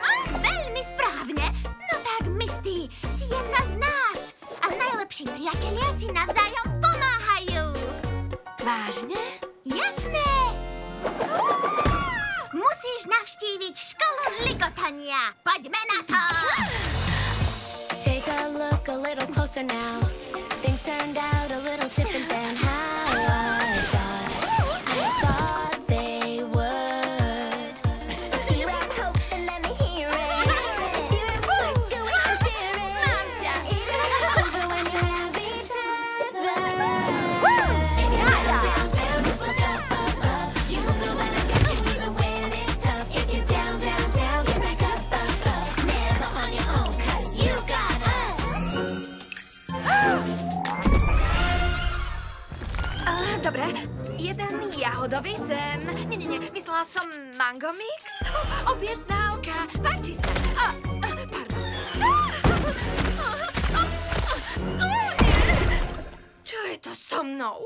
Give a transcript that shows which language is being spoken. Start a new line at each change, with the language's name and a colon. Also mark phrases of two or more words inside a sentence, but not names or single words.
Slovak: Veľmi správne. No tak, Misty, si jedna z nás. A najlepší priatelia si navzájom pomáhajú. Vážne? Jasné! Musíš navštíviť školu ligotania. Poďme na to!
English: Take a look a little closer now. Things turned out a little different than how I thought. I thought they would. You have hope and let me hear it. You have sparkle when you share it. It's over when you have each other. If you down, down, just look up, up, up. You know when I got you even when it's tough. If you down, down, down, get back up, up, up. Never on your own, 'cause you got us.
Slovak: Dobre, jeden jahodový sen. Nie, myslela som mango mix. Objednávka, páči sa. Pardon. Čo je to so mnou?